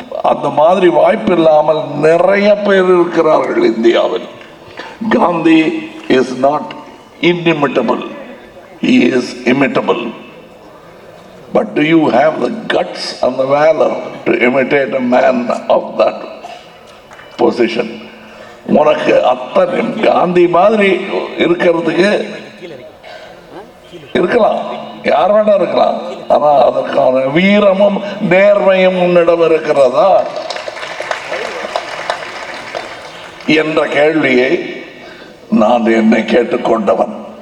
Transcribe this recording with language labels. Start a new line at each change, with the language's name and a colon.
Tamil: அந்த மாதிரி வாய்ப்பு இல்லாமல் நிறைய பேர் இருக்கிறார்கள் இந்தியாவில்.
English: Gandhi is not inimitable, he is imitable. But do you have the guts and the valor to imitate a man of that position?
Tamil: உனக்கு அத்தனை காந்தி மாதிரி இருக்கிறதுக்கு இருக்கலாம், யார் வேணா இருக்கலாம். ஆனா அதற்கான வீரமும் நேர்மையும் உன்னிடம் இருக்கிறதா என்ற கேள்வியை நான் என்னை கேட்டுக்கொண்டவன்.